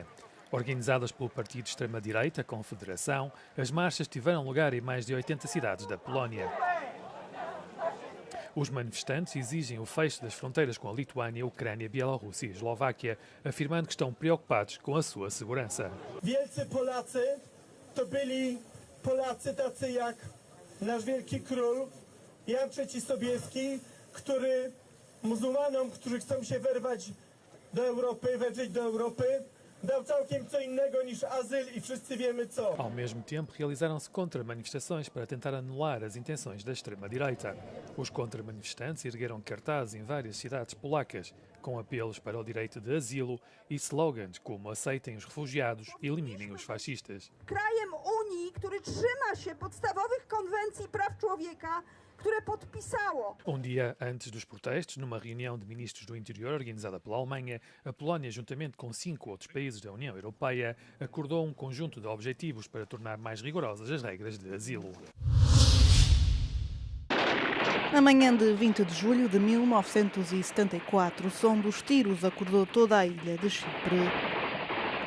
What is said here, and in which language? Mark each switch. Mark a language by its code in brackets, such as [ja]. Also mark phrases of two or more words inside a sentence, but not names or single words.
[pt] Organizadas pelo partido de extrema-direita Confederação, as marchas tiveram lugar em mais de 80 cidades da Polónia. Os manifestantes exigem o fecho das fronteiras com a Lituânia, Ucrânia, Bielorrússia e Eslováquia, afirmando que estão preocupados com a sua segurança. [pl] Wielcy Polacy to byli Polacy tacy jak nasz wielki król Jan III Sobieski, który muzułmanom, którzy chcą się wyrwać do Europy, wedrzeć do Europy, dał całkiem co innego niż azyl e wszyscy wiemy co. [pt] Ao mesmo tempo, realizaram-se contra-manifestações para tentar anular as intenções da extrema-direita. Os contra-manifestantes ergueram cartazes em várias cidades polacas, com apelos para o direito de asilo e slogans como aceitem os refugiados e eliminem os fascistas. [pl] Krajem Unii, który trzyma się podstawowych konwencji praw człowieka, które podpisało. [pt] Dia antes dos protestos, numa reunião de ministros do interior organizada pela Alemanha, a Polónia, juntamente com 5 outros países da União Europeia, acordou conjunto de objetivos para tornar mais rigorosas as regras de asilo. Na manhã de 20 de julho de 1974, o som dos tiros acordou toda a ilha de Chipre.